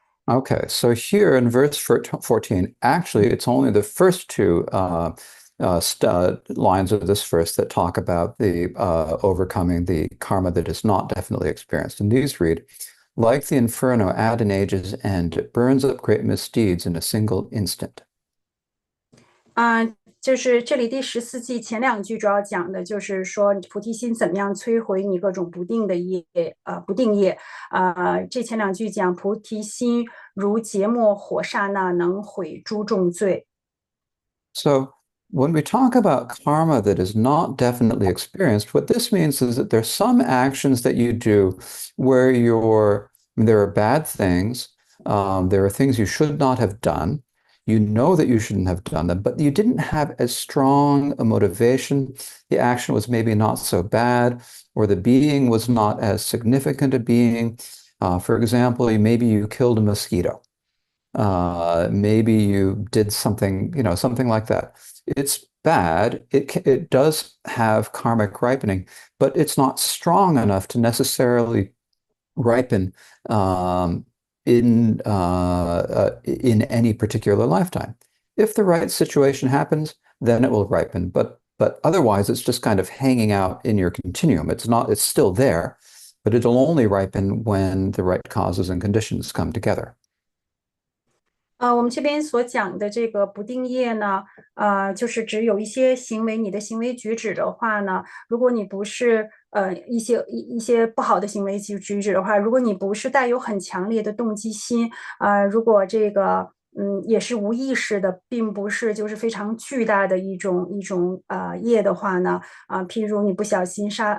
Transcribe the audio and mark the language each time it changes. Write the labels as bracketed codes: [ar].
[en] Okay, so here in verse 14, actually, it's only the first two lines of this verse that talk about the overcoming the karma that is not definitely experienced. And these read, like the inferno at an age's end, it burns up great misdeeds in a single instant. [zh] 就是这里第14季前2句主要讲的就是说菩提心怎么样摧毁你各种不定的业，不定业，这前2句讲菩提心如芥末火刹那，能毁诸重罪。 [en] So when we talk about karma that is not definitely experienced, what this means is that there's some actions that you do where there are bad things, there are things you should not have done. You know that you shouldn't have done them, but you didn't have as strong a motivation. The action was maybe not so bad, or the being was not as significant a being. For example, maybe you killed a mosquito. Maybe you did something, something like that. It's bad. It does have karmic ripening, but it's not strong enough to necessarily ripen in any particular lifetime. If the right situation happens, then it will ripen. But otherwise, it's just kind of hanging out in your continuum. It's still there, but it'll only ripen when the right causes and conditions come together. [zh] 我们这边所讲的这个不定业呢，就是指有一些行为，你的行为举止的话呢，如果你不是一些不好的行为举止的话，如果你不是带有很强烈的动机心，如果这个也是无意识的，并不是就是非常巨大的一种业的话呢，譬如你不小心